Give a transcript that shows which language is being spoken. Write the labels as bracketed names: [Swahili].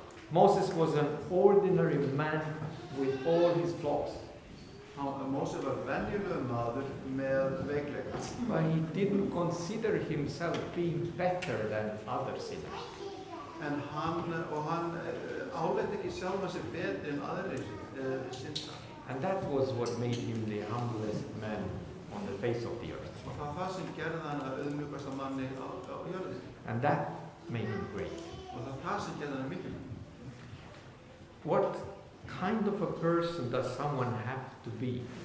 [English] Moses was an ordinary man with all his flaws. [Icelandic] Móse var venjulegur maður með veikleika. [English] But he didn't consider himself being better than other sinners. [Icelandic] En hann áleit ekki sjálfan sig betri en aðrir syndar. [English] And that was what made him the humblest man on the face of the earth. [Icelandic] Og það sem gerði hann að auðmjúkasta manni á jörðinni. [English] And that made him great. [Icelandic] Og það sem gerði hann mikilvægt. [English] What kind of a person does someone have to be?